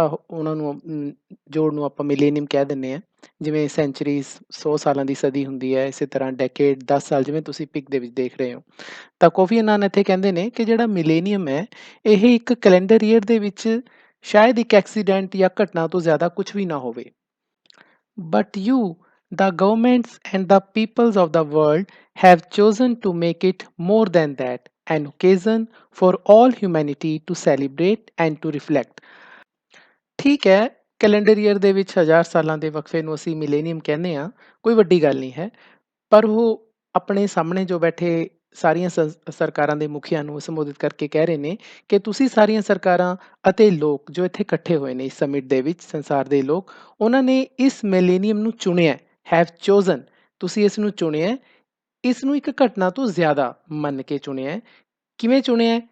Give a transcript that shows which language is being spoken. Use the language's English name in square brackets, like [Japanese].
[Punjabi] ਉਹਨਾਂ ਨੂੰ ਜੋੜ ਨੂੰ ਆਪਾਂ ਮਿਲੇਨੀਅਮ ਕਹਿ ਦਿੰਦੇ ਹਾਂ। ਜਿਵੇਂ ਸੈਂਚਰੀਜ਼ 100 ਸਾਲਾਂ ਦੀ ਸਦੀ ਹੁੰਦੀ ਹੈ, ਇਸੇ ਤਰ੍ਹਾਂ ਡੈਕੇਡ 10 ਸਾਲ, ਜਿਵੇਂ ਤੁਸੀਂ ਪਿਕ ਦੇ ਵਿੱਚ ਦੇਖ ਰਹੇ ਹੋ। ਤਾਂ ਕੋਫੀ ਅਨਾਨ ਇੱਥੇ ਕਹਿੰਦੇ ਨੇ ਕਿ ਜਿਹੜਾ ਮਿਲੇਨੀਅਮ ਹੈ, ਇਹ ਇੱਕ ਕੈਲੰਡਰ ਈਅਰ ਦੇ ਵਿੱਚ ਸ਼ਾਇਦ ਇੱਕ ਐਕਸੀਡੈਂਟ ਜਾਂ ਘਟਨਾ ਤੋਂ ਜ਼ਿਆਦਾ ਕੁਝ ਵੀ ਨਾ ਹੋਵੇ। [English] But you, the governments and the peoples of the world, have chosen to make it more than that, an occasion for all humanity to celebrate and to reflect. [Punjabi] ਠੀਕ ਹੈ, ਕੈਲੰਡਰ ਈਅਰ ਦੇ ਵਿੱਚ 1000 ਸਾਲਾਂ ਦੇ ਵਕਫੇ ਨੂੰ ਅਸੀਂ ਮਿਲੇਨੀਅਮ ਕਹਿੰਦੇ ਹਾਂ, ਕੋਈ ਵੱਡੀ ਗੱਲ ਨਹੀਂ ਹੈ। ਪਰ ਉਹ ਆਪਣੇ ਸਾਹਮਣੇ ਜੋ ਬੈਠੇ ਸਾਰੀਆਂ ਸਰਕਾਰਾਂ ਦੇ ਮੁਖੀਆਂ ਨੂੰ ਸੰਬੋਧਿਤ ਕਰਕੇ ਕਹਿ ਰਹੇ ਨੇ ਕਿ ਤੁਸੀਂ ਸਾਰੀਆਂ ਸਰਕਾਰਾਂ ਅਤੇ ਲੋਕ ਜੋ ਇੱਥੇ ਇਕੱਠੇ ਹੋਏ ਨੇ ਇਸ ਸਮਿਟ ਦੇ ਵਿੱਚ, ਸੰਸਾਰ ਦੇ ਲੋਕ, ਉਹਨਾਂ ਨੇ ਇਸ ਮਿਲੇਨੀਅਮ ਨੂੰ ਚੁਣਿਆ, [English] have chosen, [Punjabi] ਤੁਸੀਂ ਇਸ ਨੂੰ ਚੁਣਿਆ, ਇਸ ਨੂੰ ਇੱਕ ਘਟਨਾ ਤੋਂ ਜ਼ਿਆਦਾ ਮੰਨ ਕੇ ਚੁਣਿਆ। ਕਿਵੇਂ ਚੁਣਿਆ?